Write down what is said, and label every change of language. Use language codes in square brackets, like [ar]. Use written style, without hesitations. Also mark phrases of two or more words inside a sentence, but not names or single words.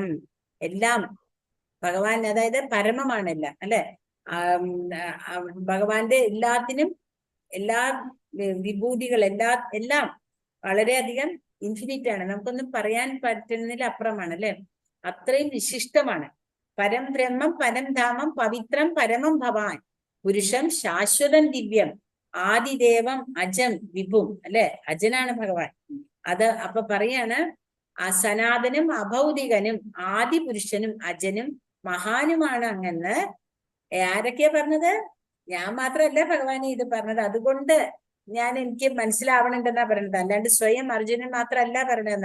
[ml] എല്ലാം ഭഗവാൻ, അതായത് പരമമാണെല്ലാം അല്ലെ. ഭഗവാന്റെ എല്ലാത്തിനും എല്ലാ വിഭൂതികൾ എല്ലാം വളരെയധികം ഇൻഫിനിറ്റ് ആണ്. നമുക്കൊന്നും പറയാൻ പറ്റുന്നതിൽ അപ്പുറമാണ് അല്ലെ. അത്രയും വിശിഷ്ടമാണ്. [sa] പരം ബ്രഹ്മം പരം ധാമം പവിത്രം പരമം ഭവാൻ പുരുഷം ശാശ്വതം ദിവ്യം ആദിദേവം അജം വിഭും [ml] അല്ലെ, അജനാണ് ഭഗവാൻ. അത് അപ്പൊ പറയാണ് ആ സനാതനും അഭൗതികനും ആദിപുരുഷനും അജനും മഹാനുമാണ് അങ്ങെന്ന് ആരൊക്കെയാ പറഞ്ഞത്? ഞാൻ മാത്രമല്ല ഭഗവാനെ ഇത് പറഞ്ഞത്. അതുകൊണ്ട് എനിക്ക് മനസ്സിലാവണമെന്നാ പറഞ്ഞത്, അല്ലാണ്ട് സ്വയം അർജുനൻ മാത്രമല്ല പറഞ്ഞതെന്ന്.